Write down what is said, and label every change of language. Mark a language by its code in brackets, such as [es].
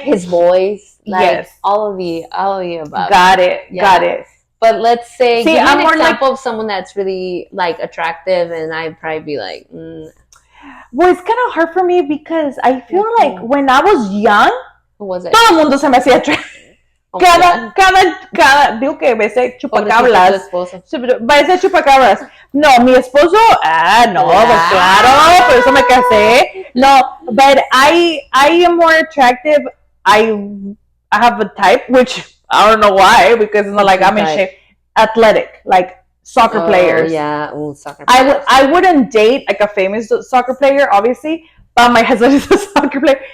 [en] his voice. Like all of the above. Got it. But let's say, give me I'm an more example of someone that's really like attractive, and I'd probably be like, Well, it's kind of hard for me because I feel like when I was young, who was it? [es] Todo el mundo se me hacía attractive. Cada, digo que veces chupacabras. Parece chupacabras. No, mi esposo, no, claro, por eso me casé. [en] No, but I am more attractive. I have a type, which I don't know why, because it's not like I'm in shape. Athletic, like soccer players. Yeah, soccer players. I wouldn't date like a famous soccer player, obviously, but my husband is a soccer player.